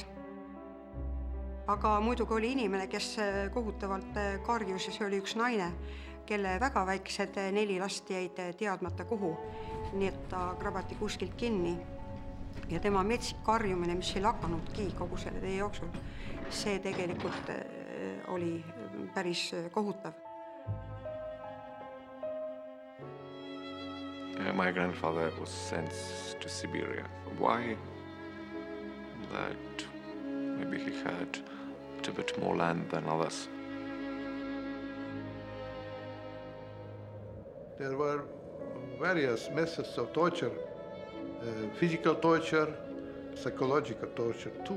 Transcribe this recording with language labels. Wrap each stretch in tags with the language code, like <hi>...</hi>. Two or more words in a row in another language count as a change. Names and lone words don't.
<et>Aga muidugi oli inimene, kes kohutavalt karjus ja see oli üks naine, kelle väga väiksed 4 last jäid teadmata kuhu. Nii et ta krabati kuskilt kinni. Ja tema metsik karjumine, mis ei lakanudki kogu selle tee jooksul, see tegelikult oli päris kohutav.</et> <en>My grandfather was sent to Siberia. Why? That maybe he had a bit more land than others. There were various methods of torture, physical torture, psychological torture too.</en>